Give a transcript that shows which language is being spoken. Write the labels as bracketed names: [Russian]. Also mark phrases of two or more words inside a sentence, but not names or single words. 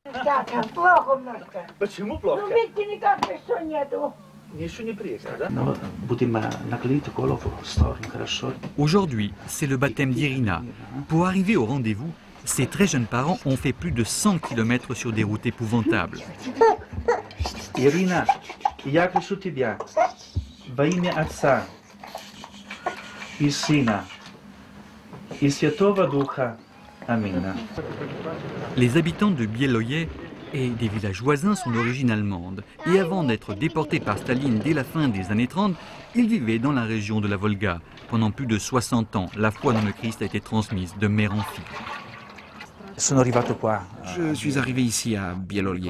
[French] Aujourd'hui, c'est le baptême d'Irina. Pour arriver au rendez-vous, ces très jeunes parents ont fait plus de 100 km sur des routes épouvantables. Irina, [Russian] я прошу тебя, во имя Отца и Сына и Святого Духа. Аминь. [French] Les habitants de Bieloye et des villages voisins sont d'origine allemande. Et avant d'être déportés par Staline dès la fin des années 30, ils vivaient dans la région de la Volga. Pendant plus de 60 ans, la foi dans le Christ a été transmise de mère en fille. Je suis arrivé ici à Bieloye.